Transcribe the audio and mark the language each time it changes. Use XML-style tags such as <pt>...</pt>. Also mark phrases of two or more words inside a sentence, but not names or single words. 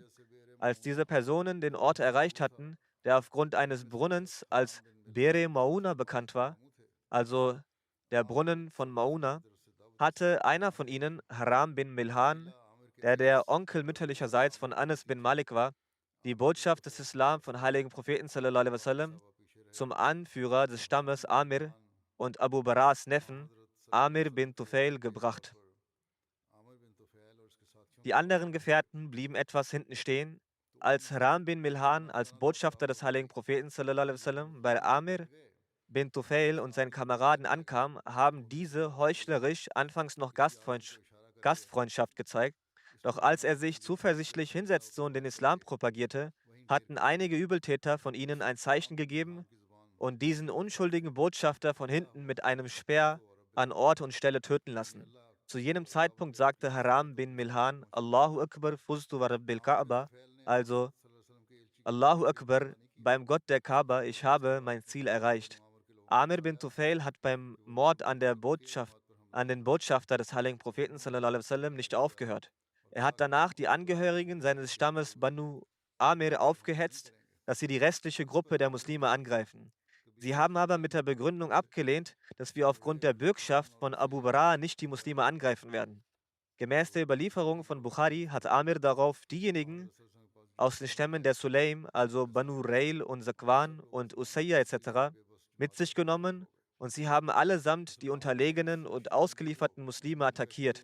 <de>Als diese Personen den Ort erreicht hatten, der aufgrund eines Brunnens als Bere Mauna bekannt war, also der Brunnen von Mauna, hatte einer von ihnen, Haram bin Milhan, der Onkel mütterlicherseits von Anas bin Malik war, die Botschaft des Islam von heiligen Propheten</de> <ar>صلى الله عليه وسلم</ar> <de>zum Anführer des Stammes Amir und Abu Baras Neffen Amir bin Tufail gebracht. Die anderen Gefährten blieben etwas hinten stehen. Als Haram bin Milhan als Botschafter des heiligen Propheten</de> <ar>صلى الله عليه وسلم</ar> <de>bei Amir bin Tufail und seinen Kameraden ankam, haben diese heuchlerisch anfangs noch Gastfreundschaft gezeigt. Doch als er sich zuversichtlich hinsetzte und den Islam propagierte, hatten einige Übeltäter von ihnen ein Zeichen gegeben und diesen unschuldigen Botschafter von hinten mit einem Speer an Ort und Stelle töten lassen. Zu jenem Zeitpunkt sagte Haram bin Milhan,</de> <ar>الله أكبر فزت ورب الكعبة, also الله أكبر,</ar> <de>beim Gott der Kaaba, ich habe mein Ziel erreicht. Amir bin Tufail hat beim Mord an den Botschafter des heiligen Propheten</de> <ar>صلى الله عليه وسلم</ar> <de>nicht aufgehört. Er hat danach die Angehörigen seines Stammes Banu Amir aufgehetzt, dass sie die restliche Gruppe der Muslime angreifen. Sie haben aber mit der Begründung abgelehnt, dass wir aufgrund der Bürgschaft von Abu Bara nicht die Muslime angreifen werden. Gemäß der Überlieferung von Bukhari hat Amir darauf diejenigen aus den Stämmen der Sulaim, also Banu Rail und Zakwan und Usayya etc., mit sich genommen und sie haben allesamt die unterlegenen und ausgelieferten Muslime attackiert.</de>